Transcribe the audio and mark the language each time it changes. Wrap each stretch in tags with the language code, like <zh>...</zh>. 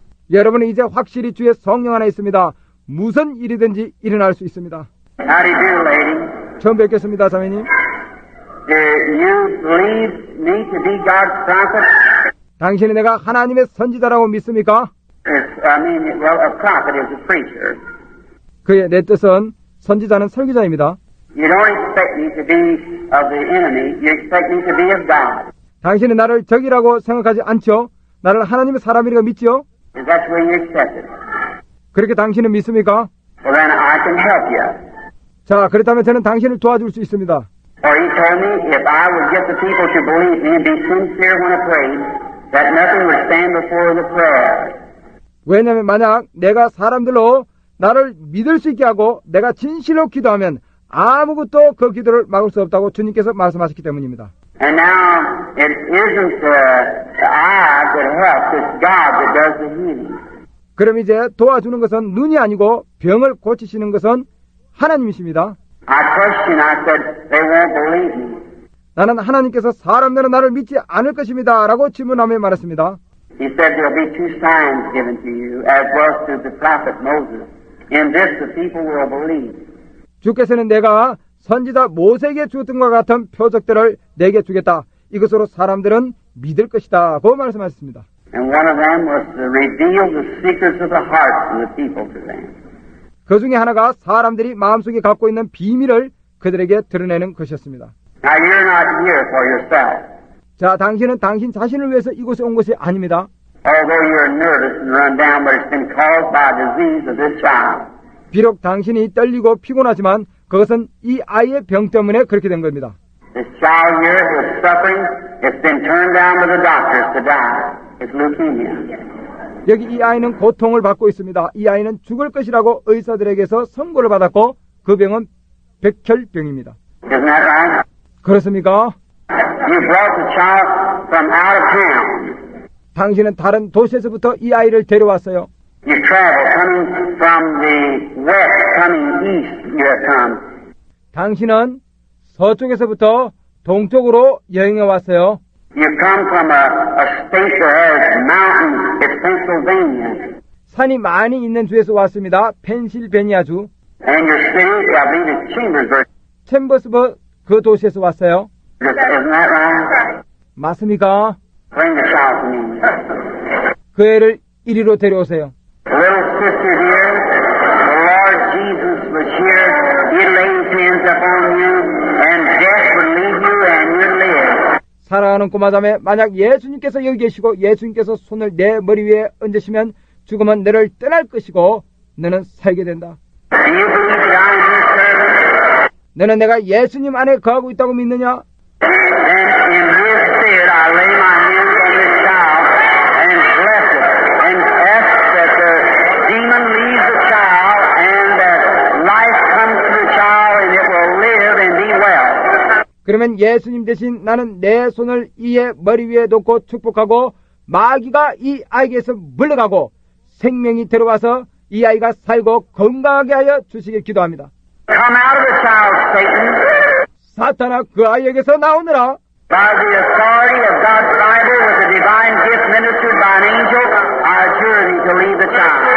<ko>여러분은 이제 확실히 주의 성령 안에 있습니다. 무슨 일이든지 일어날 수 있습니다.</ko> <en>How do you do, lady?</en> <ko>처음 뵙겠습니다, 자매님.</ko> <en>Do you believe me to be God's prophet?</en> <ko>당신이 내가 하나님의 선지자라고 믿습니까?</ko> <en>Well, a prophet is a preacher.</en> <ko>그의 내 뜻은 선지자는 설교자입니다.</ko> <en>You don't expect me to be of the enemy. You expect me to be of God.</en> <ko>당신은 나를 적이라고 생각하지 않죠? 나를 하나님의 사람이라고 믿죠?</ko> <en>Is that the way you accept it?</en> <ko>그렇게 당신은 믿습니까?</ko> <en>Well, then I can help you.</en> <ko>자, 그렇다면 저는 당신을 도와줄 수 있습니다.</ko> <en>For he told me if I would get the people to believe me and be sincere when I prayed, that nothing would stand before the prayer.</en> <ko>왜냐하면 만약 내가 사람들로 나를 믿을 수 있게 하고 내가 진실로 기도하면 아무것도 그 기도를 막을 수 없다고 주님께서 말씀하셨기 때문입니다.</ko> <en>And now it isn't I that helps, it's God that does the healing.</en> <ko>그럼 이제 도와주는 것은 눈이 아니고 병을 고치시는 것은 하나님이십니다.</ko> <en>I questioned, I said, they won't believe me.</en> <ko>나는 하나님께서 사람들은 나를 믿지 않을 것입니다 라고 질문하며 말했습니다.</ko> <en>He said there'll be two signs given to you, as was to the prophet Moses. In this the people will believe.</en> <ko>주께서는 내가 선지자 모세에게 주었던 것 같은 표적들을 내게 주겠다. 이것으로 사람들은 믿을 것이다. 고 말씀하셨습니다.</ko> <en>And one of them was to reveal the secrets of the hearts of the people to them.</en> <ko>그 중에 하나가 사람들이 마음속에 갖고 있는 비밀을 그들에게 드러내는 것이었습니다.</ko> <en>Now you're not here for yourself.</en> <ko>자, 당신은 당신 자신을 위해서 이곳에 온 것이 아닙니다.</ko> <en>Although you're nervous and run down, but it's been caused by a disease of this child.</en> <ko>비록 당신이 떨리고 피곤하지만 그것은 이 아이의 병 때문에 그렇게 된 겁니다.</ko> <en>This child here is suffering. It's been turned down by the doctors to die. It's leukemia.</en> <ko>여기 이 아이는 고통을 받고 있습니다. 이 아이는 죽을 것이라고 의사들에게서 선고를 받았고 그 병은 백혈병입니다.</ko> <en>Isn't that right?</en> <ko>그렇습니까?</ko> <en>You brought the child from out of town.</en> <ko>당신은 다른 도시에서부터 이 아이를 데려왔어요.</ko> <en>You traveled coming from the west, coming east. You have come.</en> <ko>당신은 서쪽에서부터 동쪽으로 여행해 왔어요.</ko> <en>You come from a state that has mountains. It's Pennsylvania.</en> <ko>산이 많이 있는 주에서 왔습니다. 펜실베니아주.</ko> <en>And your city, I believe, is Chambersburg.</en> <ko>챔버스버그 그 도시에서 왔어요.</ko> <en>Isn't that right?</en> <ko>맞습니까?</ko> <en>Bring the child to me.</en> <ko>그 애를 이리로 데려오세요.</ko> <en>Little sister here, the Lord Jesus was here. He laid his hands upon you, and death would leave you, and you'd live.</en> <ko>사랑하는 꼬마자매, 만약 예수님께서 여기 계시고 예수님께서 손을 내 머리 위에 얹으시면 죽으면 너를 떠날 것이고 너는 살게 된다.</ko> <en>Do you believe that I am your servant?</en> <ko>너는 내가 예수님 안에 거하고 있다고 믿느냐?</ko> <en>Then in his spirit I lay my hands on this child and bless it, and ask that the demon leaves the child, and that life comes to the child, and it will live and be well.</en> <ko>그러면 예수님 대신 나는 내 손을 이의 머리 위에 놓고 축복하고 마귀가 이 아이에게서 물러가고 생명이 들어와서 이 아이가 살고 건강하게 하여 주시길 기도합니다.</ko> <en>Come out of the child, Satan.</en> <ko>사탄아 그 아이에게서 나오느라</ko> <en>By the authority of God's Bible with a divine gift ministered by an angel, I adjure thee to leave the child.</en>